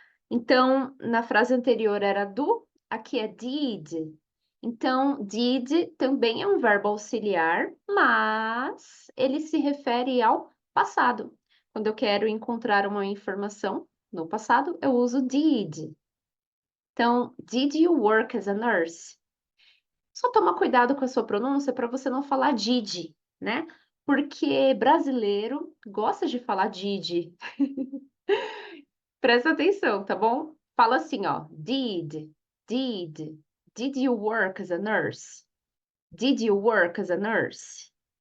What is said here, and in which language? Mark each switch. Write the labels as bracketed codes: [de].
[pt] Então, na frase anterior era do, aqui é did. Então, did também é um verbo auxiliar, mas ele se refere ao passado. Quando eu quero encontrar uma informação no passado, eu uso did. [en] Então, did you work as a nurse? [pt] Só toma cuidado com a sua pronúncia para você não falar did, né? Porque brasileiro gosta de falar did. Presta atenção, tá bom? Fala assim, ó. Did. [en] Did you work as a nurse? Did you work as a nurse?